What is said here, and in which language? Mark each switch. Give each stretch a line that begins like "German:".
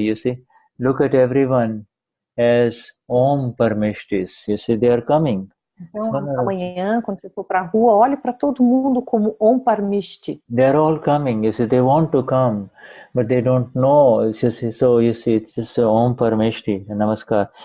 English: You see, look at everyone as Om Parameshtis. You see, they are coming.
Portuguese: Então, amanhã, quando você for para a rua, olhe para todo mundo como Om Parameshtis.
English: They are all coming. You see, they want to come, but they don't know. So you see, it's just Om Parameshtis, Namaskar.